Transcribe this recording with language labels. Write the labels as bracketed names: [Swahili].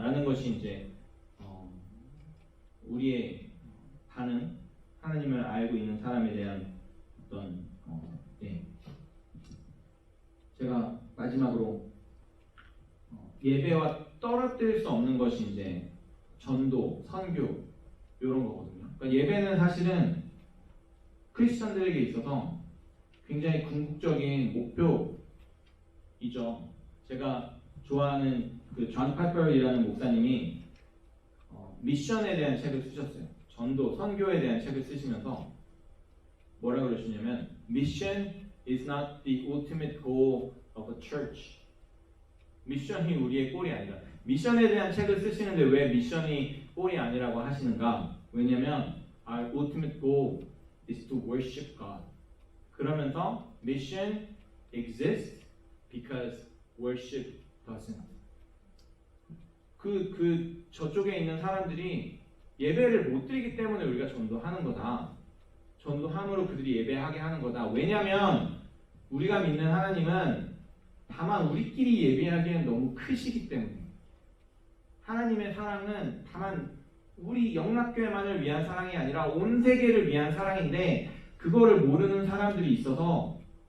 [Korean] 라는 것이 이제 우리의 반응, 하나님을 알고 있는 사람에 대한 어떤 제가 마지막으로 예배와 떨어뜨릴 수 없는 것이 이제 전도, 선교 이런 거거든요. 그러니까 예배는 사실은 크리스천들에게 있어서 굉장히 궁극적인 목표, 이죠. 제가 좋아하는 그 존 팔퍼이라는 목사님이 미션에 대한 책을 쓰셨어요. 전도, 선교에 대한 책을 쓰시면서 뭐라 그러시냐면 [English] Mission is not the ultimate goal of a church. [Korean] 미션이 우리의 꼴이 아니라 미션에 대한 책을 쓰시는데 왜 미션이 꼴이 아니라고 하시는가? 왜냐면 [English] our ultimate goal is to worship God. [Korean] 그러면서 [English] mission exists because worship doesn't. [Korean] 저쪽에 있는 사람들이 예배를 못 드리기 때문에 우리가 전도하는 거다. 전도함으로 그들이 예배하게 하는 거다. 왜냐면 우리가 믿는 하나님은 다만 우리끼리 예배하기엔 너무 크시기 때문에 하나님의 사랑은 다만 우리 영락교회만을 위한 사랑이 아니라 온 세계를 위한 사랑인데 그거를 모르는 사람들이 있어서